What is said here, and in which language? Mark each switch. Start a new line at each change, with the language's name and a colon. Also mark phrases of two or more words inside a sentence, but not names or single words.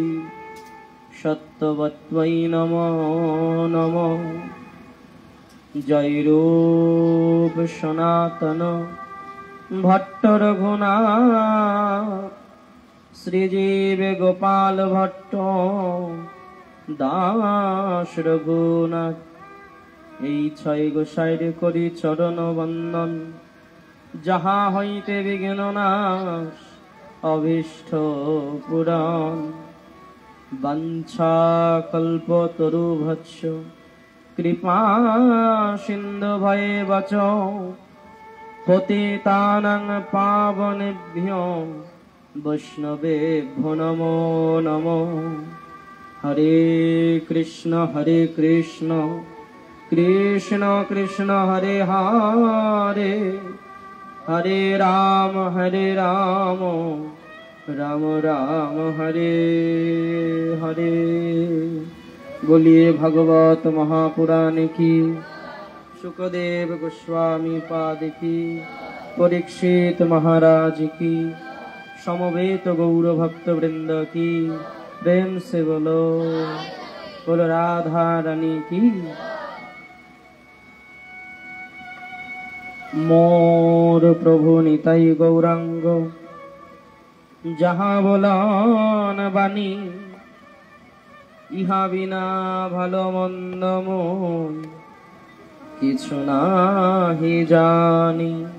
Sanskrit: सत्वत्वै नमो नमो जय रूप सनातन भट्ट रघुनाथ श्रीजीव गोपाल भट्ट
Bangla: दास रघुनाथ এই ছয় গোসাইরে করি চরণ বন্দন যাহা হইতে বিঘ্ন নাশ
Sanskrit: अभीष्ट पुराण वंशा कल्पतरुभ्यश्च कृपा सिंधु भयेवच पतितानां पावनेभ्यो वैष्णवेभ्यो नमो नमो हरे कृष्ण कृष्ण कृष्ण हरे हरे हरे राम राम राम हरे हरे।
Hindi: बोलिए भगवत महापुराण की, शुकदेव गोस्वामी पाद की, परीक्षित महाराज की, समवेत गौर भक्त वृंद की, प्रेम से बोलो राधा रानी की।
Bangla: মোর প্রভু নিতাই গৌরাঙ্গ যাহা বোলান বাণী ইহা বিনা ভালো মন্দ মোর কিছু নাহি জানি।